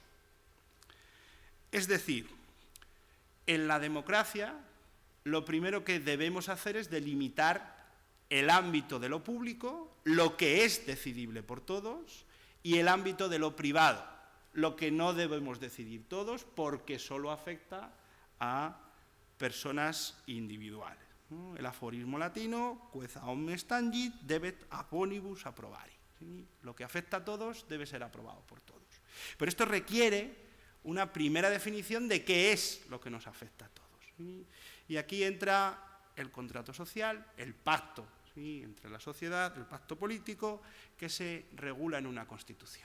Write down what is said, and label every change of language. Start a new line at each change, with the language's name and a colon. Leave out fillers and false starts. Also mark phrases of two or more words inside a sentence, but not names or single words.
Spanish: Es decir, en la democracia lo primero que debemos hacer es delimitar el ámbito de lo público, lo que es decidible por todos, y el ámbito de lo privado, lo que no debemos decidir todos porque solo afecta a personas individuales. El aforismo latino,
Latin: quae omnes tangit, debet ab omnibus approbari.
Spanish: ¿Sí? Lo que afecta a todos debe ser aprobado por todos. Pero esto requiere una primera definición de qué es lo que nos afecta a todos. ¿Sí? Y aquí entra el contrato social, el pacto, ¿sí?, entre la sociedad, el pacto político, que se regula en una Constitución.